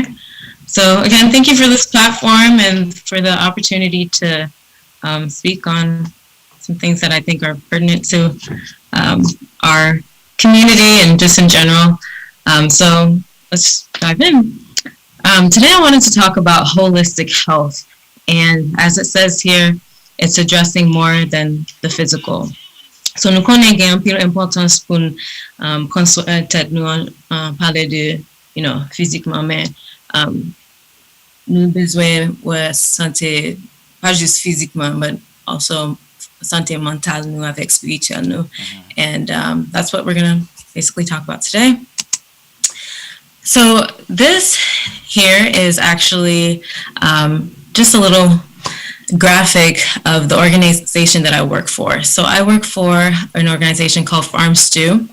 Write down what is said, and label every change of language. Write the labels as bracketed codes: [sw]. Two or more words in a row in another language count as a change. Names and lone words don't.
[en] So, again, thank you for this platform and for the opportunity to speak on some things that I think are pertinent to um, our community and just in general. So, let's dive in. Today, I wanted to talk about holistic health. And as it says here, it's addressing more than the physical. [ht] So nou konen gen an pil importans pou konstruè tet nou an pale de, fizikman, men nou bezwen wè sante, pa jist fizikman, [en] but also [ht] sante mental nou avek spiritual nou. Hmm. [en] And that's what we're going to basically talk about today. So this here is actually just a little graphic of the organization that I work for. So I work for an organization called Farm Stew.